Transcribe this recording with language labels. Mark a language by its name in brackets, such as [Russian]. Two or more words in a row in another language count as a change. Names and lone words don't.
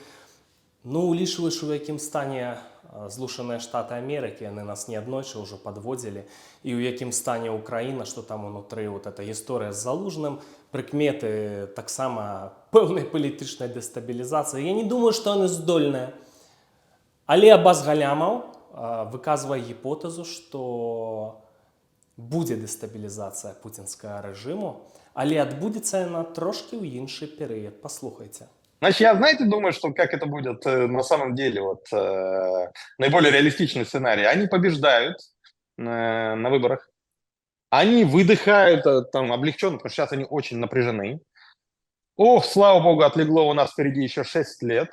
[Belarusian] Ну, улічваючы, у якім стане Злучаныя Штаты Амерыкі, яны нас неаднойчы ўжо падводзілі, і ў якім стане Украіна, што там унутры вот эта гісторыя з Залужным, прыкметы таксама пэўнай палітычнай дэстабілізацыі. Я не думаю, што яны здольныя. Але Аббас Галямов выказвае гіпотэзу, што будзе дэстабілізацыя пуцінскага рэжыму, але адбудзецца яна трошкі ў іншы перыяд. Паслухайце. [Russian] Значит, я, знаете, думаю, что как это будет на самом деле, вот наиболее реалистичный сценарий. Они побеждают на выборах, они выдыхают там облегченно, потому что сейчас они очень напряжены. Ох, слава богу, отлегло, у нас впереди еще 6 лет.